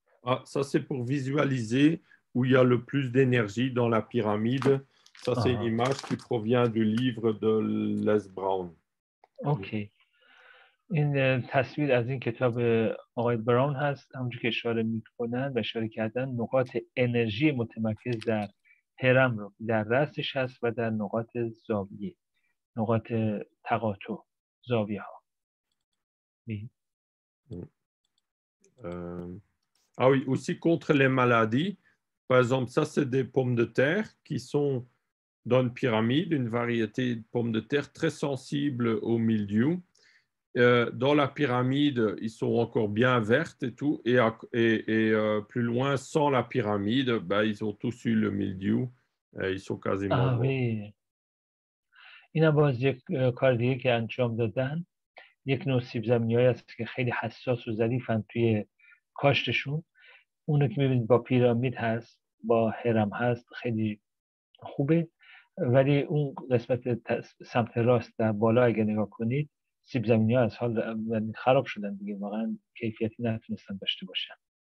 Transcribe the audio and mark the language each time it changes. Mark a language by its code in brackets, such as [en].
[fr] Ah, ça c'est pour visualiser où il y a le plus d'énergie dans la pyramide. Ça c'est une image qui provient du livre de Les Brown. [fa] اوکی. این تصویر از این کتاب آقای براون هست. همونجور که اشاره میکنن و اشاره کردن نقاط انرژی متمرکز در هرم رو در رأسش هست و در نقاط زاویه، نقاط تقاطع، زاویه ها. [fr] Ah oui, aussi contre les maladies. Par exemple, ça c'est des pommes de terre qui sont dans une pyramide, une variété de pommes de terre très sensibles au mildiou. Dans la pyramide, ils sont encore bien vertes et tout, et plus loin, sans la pyramide, ben, ils ont tous eu le mildiou, ils sont quasiment morts. [fa] این باز یک کار دیگه که انجام دادن، یک نوع سیب زمینی‌هایی هست که خیلی حساس و ظریفن توی کاشتشون. اونو که می‌بینید با پیرامید هست، با هرم هست، خیلی خوبه. ولی اون قسمت سمت راست در بالا اگه نگاه کنید، سیب زمینی‌ها از حال خراب شدن دیگه، واقعا کیفیتی نتونستن داشته باشن.